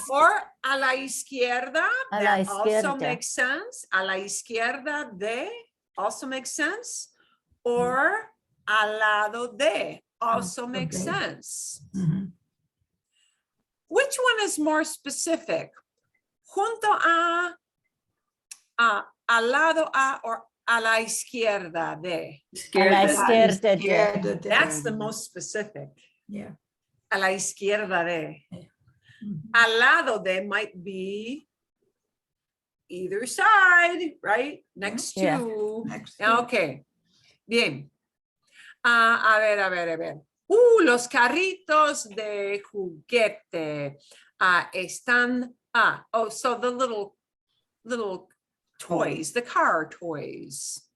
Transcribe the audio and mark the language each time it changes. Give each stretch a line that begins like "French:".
Spanish: or a la izquierda. A la
English: That also
Spanish: izquierda.
English: makes sense.
Spanish: A la izquierda de
English: also makes sense. Or
Spanish: al lado de
English: also makes
Spanish: de.
English: sense. Mhm. Which one is more specific?
Spanish: Junto a, al lado a, or a la izquierda de? a la Izquierda. izquierda de. Izquierda de.
English: That's the most specific. Yeah.
Spanish: A la izquierda de. Mhm. Al lado de
English: might be either side, right? Next Yeah. to. Next to-
Spanish: Okay. Bien. A ver. Los carritos de juguete están.
English: So the little toys, the car toys.